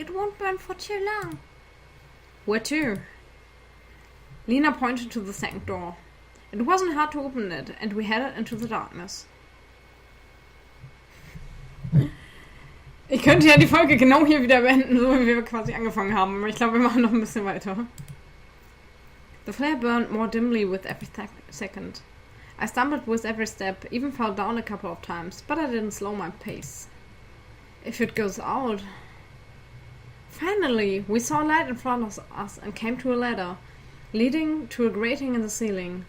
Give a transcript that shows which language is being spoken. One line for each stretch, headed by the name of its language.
English: It won't burn for too long. Where to? Lena pointed to the second door. It wasn't hard to open it, and we headed into the darkness.
German: Ich könnte ja die Folge genau hier wieder beenden, so wie wir quasi angefangen haben. Aber ich glaube, wir machen noch ein bisschen weiter.
English: The flare burned more dimly with every second. I stumbled with every step, even fell down a couple of times, but I didn't slow my pace. If it goes out... Finally, we saw light in front of us and came to a ladder, leading to a grating in the ceiling.